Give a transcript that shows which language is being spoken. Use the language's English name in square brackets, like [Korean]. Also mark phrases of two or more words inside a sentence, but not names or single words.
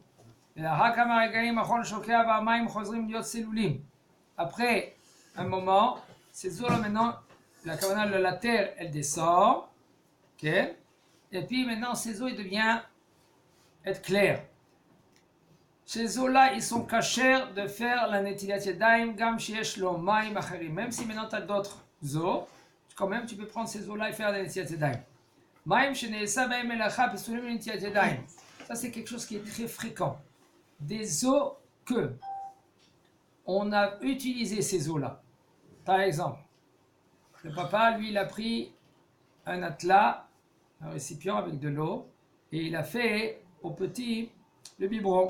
[French] Après un moment, ces eaux-là, maintenant, la terre, elle descend. Okay. Et puis maintenant, ces eaux deviennent être claires. Ces eaux-là, ils sont cachers de faire la [Hebrew] נטילת ידיים, גם שיש לו מים אחרים. [French] Même si maintenant tu as d'autres eaux, quand même tu peux prendre ces eaux-là et faire la [Hebrew] נטילת ידיים. מים שנעשה בהם מלאכה פסולים נטילת ידיים. [French] Ça c'est quelque chose qui est très fréquent. Des eaux que on a utilisé ces eaux-là. Par exemple, le papa, lui, il a pris un atlas, un récipient avec de l'eau, et il a fait au petit le biberon.